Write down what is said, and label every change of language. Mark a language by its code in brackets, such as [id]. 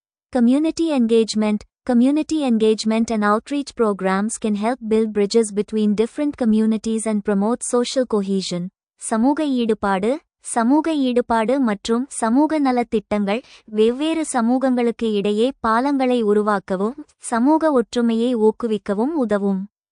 [en] Community engagement. Community engagement and outreach programs can help build bridges between different communities and promote social cohesion. [ta] சமூக ஈடுபாடு. சமூக ஈடுபாடு மற்றும் சமூக நலத் திட்டங்கள் வெவ்வேறு சமூகங்களுக்கு இடையே பாலங்களை உருவாக்கவும் சமூக ஒற்றுமையை ஊக்குவிக்கவும் உதவும்.